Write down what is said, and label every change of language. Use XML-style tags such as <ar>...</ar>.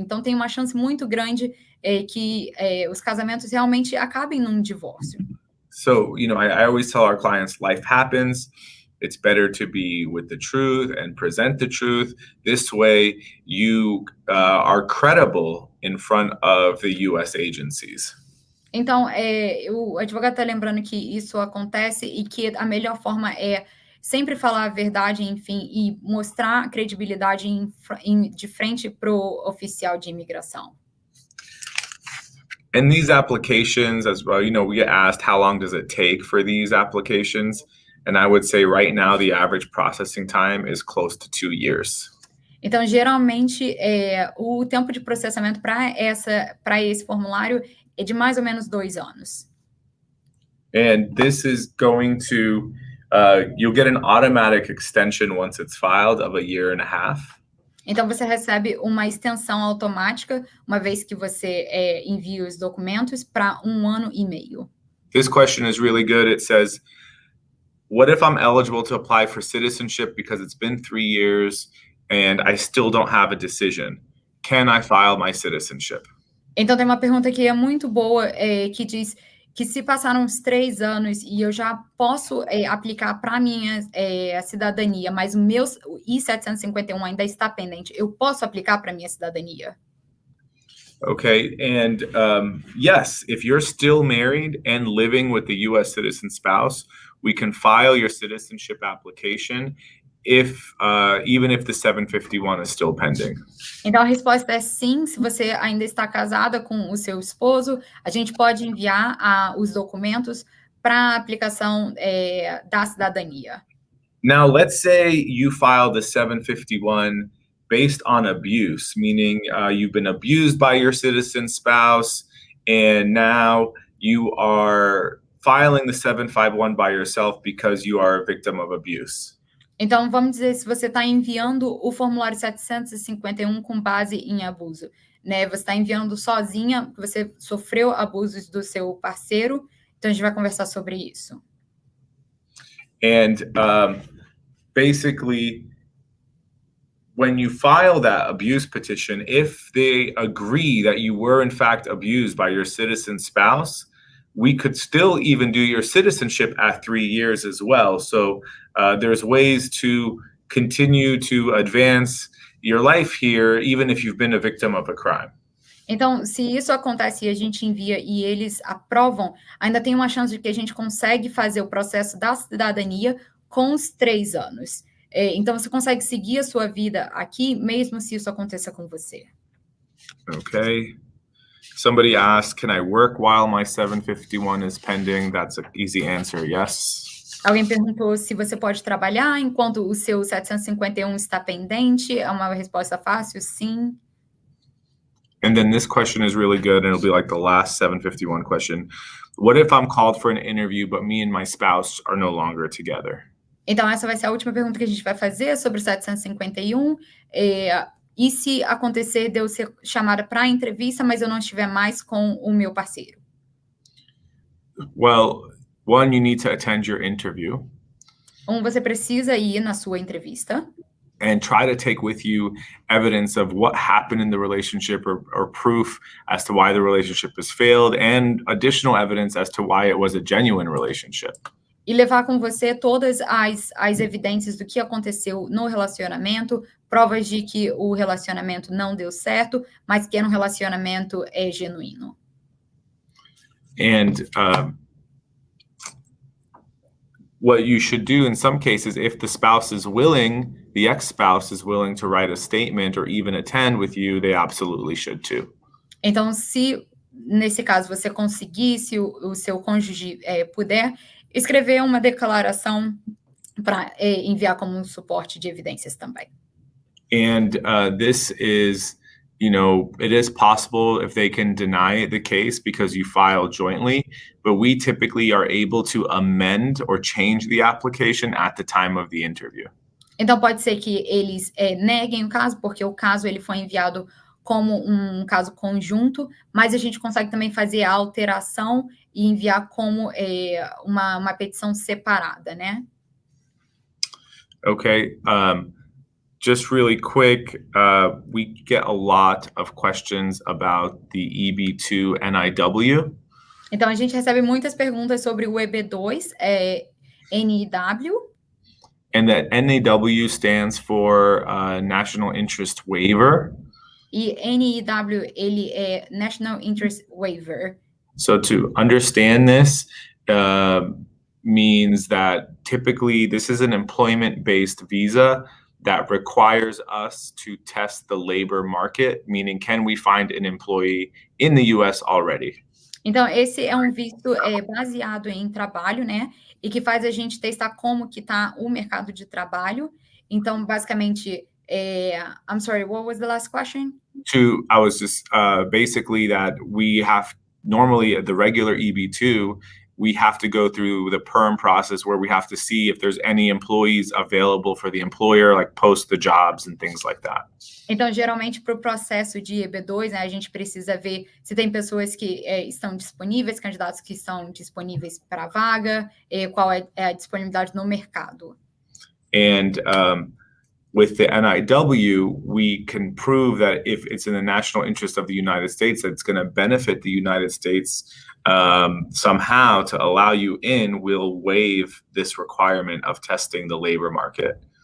<pt>Então, tem uma chance muito grande que os casamentos realmente acabem num divórcio.</pt> <en>So, you know, I always tell our clients, life happens. It's better to be with the truth and present the truth. This way, you are credible in front of the U.S. agencies.</en> <pt>Então, o advogado está lembrando que isso acontece e que a melhor forma é sempre falar a verdade, enfim, e mostrar credibilidade de frente para o oficial de imigração.</pt> <en>And these applications as well, you know, we get asked how long does it take for these applications? And I would say right now the average processing time is close to 2 years.</en> <pt>Então, geralmente, o tempo de processamento para esse formulário é de mais ou menos 2 anos.</pt> <en>And this is going to you'll get an automatic extension once it's filed of 1.5 years.</en> <pt>Então, você recebe uma extensão automática, uma vez que você envia os documentos, para 1 ano e meio.</pt> <en>This question is really good. It says, what if I'm eligible to apply for citizenship because it's been 3 years and I still don't have a decision? Can I file my citizenship?</en> <pt>Então, tem uma pergunta que é muito boa, que diz que se passaram uns 3 anos e eu já posso aplicar para a minha cidadania, mas o meu I-751 ainda está pendente, eu posso aplicar para a minha cidadania?</pt> <en>Okay, and yes, if you're still married and living with the U.S. citizen spouse, we can file your citizenship application even if the 751 is still pending.</en> <pt>Então, a resposta é sim. Se você ainda está casada com o seu esposo, a gente pode enviar os documentos para a aplicação da cidadania.</pt> <en>Now, let's say you file the 751 based on abuse, meaning you've been abused by your citizen spouse, and now you are filing the 751 by yourself because you are a victim of abuse.</en> <pt>Então, vamos dizer, se você está enviando o formulário 751 com base em abuso, né? Você está enviando sozinha, porque você sofreu abusos do seu parceiro. Então, a gente vai conversar sobre isso.</pt> <en>And basically, when you file that abuse petition, if they agree that you were in fact abused by your citizen spouse, we could still even do your citizenship at 3 years as well. So there's ways to continue to advance your life here, even if you've been a victim of a crime.</en> <pt>Então, se isso acontece e a gente envia e eles aprovam, ainda tem uma chance de que a gente consegue fazer o processo da cidadania com os 3 anos. Então, você consegue seguir a sua vida aqui, mesmo se isso aconteça com você.</pt> <en>Okay. Somebody asked, can I work while my 751 is pending? That's an easy answer, yes.</en> <pt>Alguém perguntou se você pode trabalhar enquanto o seu 751 está pendente. É uma resposta fácil, sim.</pt> <en>And then this question is really good, and it'll be like the last 751 question. What if I'm called for an interview, but me and my spouse are no longer together?</en> <pt>Então, essa vai ser a última pergunta que a gente vai fazer sobre o 751. E se acontecer de eu ser chamada para a entrevista, mas eu não estiver mais com o meu parceiro?</pt> <en>Well, one, you need to attend your interview.</en> <pt>Você precisa ir na sua entrevista.</pt> <en>And try to take with you evidence of what happened in the relationship or proof as to why the relationship has failed, and additional evidence as to why it was a genuine relationship.</en> <pt>E levar com você todas as evidências do que aconteceu no relacionamento, provas de que o relacionamento não deu certo, mas que era um relacionamento genuíno.</pt> <en>And what you should do in some cases, if the spouse is willing, the ex-spouse is willing to write a statement or even attend with you, they absolutely should too.</en> <pt>Então, se nesse caso você conseguir, se o seu cônjuge puder, escrever uma declaração para enviar como um suporte de evidências também.</pt> <en>And this is, it is possible if they can deny the case because you file jointly, but we typically are able to amend or change the application at the time of the interview.</en> <pt>Então, pode ser que eles neguem o caso, porque o caso ele foi enviado como um caso conjunto, mas a gente consegue também fazer a alteração e enviar como uma petição separada, né?</pt> <en>Okay. Just really quick, we get a lot of questions about the EB2 NIW.</en> <pt>Então, a gente recebe muitas perguntas sobre o EB2, NIW.</pt> <en>And that NIW stands for National Interest Waiver.</en> <pt>E NIW, ele é National Interest Waiver.</pt> <en>So to understand this means that typically this is an employment-based visa that requires us to test the labor market, meaning can we find an employee in the US already?</en> <pt>Então, esse é um visto baseado em trabalho, né? E que faz a gente testar como que está o mercado de trabalho. Então, basicamente,</pt> <en>I'm sorry, what was the last question? I was just basically that we have normally the regular EB2, we have to go through the perm process where we have to see if there's any employees available for the employer, like post the jobs and things like that.</en> <pt>Então, geralmente, para o processo de EB2, né, a gente precisa ver se tem pessoas que estão disponíveis, candidatos que estão disponíveis para a vaga, qual é a disponibilidade no mercado.</pt> <en>And with the NIW, we can prove that if it's in the national interest of the United States, that it's going to benefit the United States somehow to allow you in, we'll waive this requirement of testing the labor market.</en>